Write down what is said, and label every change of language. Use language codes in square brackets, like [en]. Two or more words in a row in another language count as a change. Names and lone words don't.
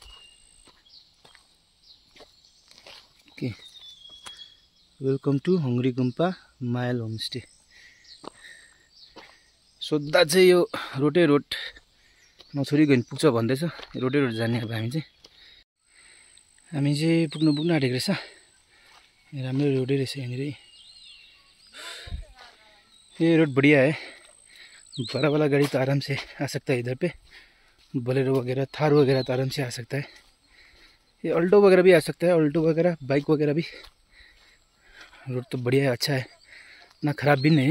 [en] OK, welcome to हङ्ग्री गुम्पा मायल होमस्टे। [ne] सोद्धा चाहिँ यो रोटै रोड नछोडी गयो भने पुग्छ भन्दैछ। रोटै रोड जाने अब हामी चाहिँ पुग्नु आँटेको रहेछ। राम्रो रोडै रहेछ यहाँनिर। [hi] ये रोड बढ़िया है। बड़ा वाला गाड़ी तो आराम से आ सकता है इधर पे। बोलेरो वगैरह, थार वगैरह तो आराम से आ सकता है। ये अल्टो वगैरह भी आ सकता है, अल्टो वगैरह, बाइक वगैरह भी। रोड तो बढ़िया है, अच्छा है, ना ख़राब भी नहीं है।